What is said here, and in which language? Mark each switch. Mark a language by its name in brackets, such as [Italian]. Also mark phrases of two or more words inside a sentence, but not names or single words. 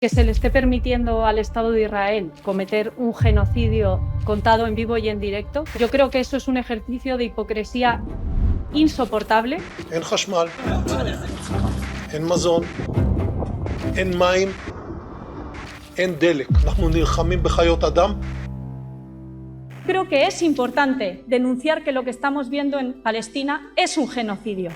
[Spanish] Que se le esté permitiendo al Estado de Israel cometer un genocidio contado en vivo y en directo, yo creo que eso es un ejercicio de hipocresía insoportable. [Hebrew] אין חשמל, אין מזון, אין מים, אין דלק. אנחנו נלחמים בחיות אדם. [Spanish] Creo que es importante denunciar que lo que estamos viendo en Palestina es un genocidio.